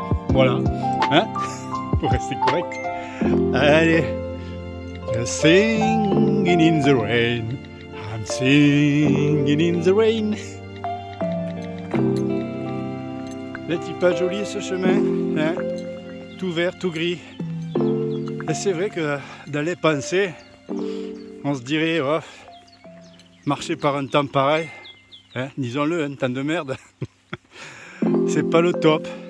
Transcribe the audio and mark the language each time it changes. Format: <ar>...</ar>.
<fr>Voilà, hein, pour rester correct. Allez,</fr> <en>just singing in the rain, I'm singing in the rain.</en> <fr>N'est-il pas joli ce chemin, hein? Tout vert, tout gris. Et c'est vrai que dans les pensées, on se dirait, oh, marcher par un temps pareil, hein, disons-le, un temps de merde, c'est pas le top.</fr>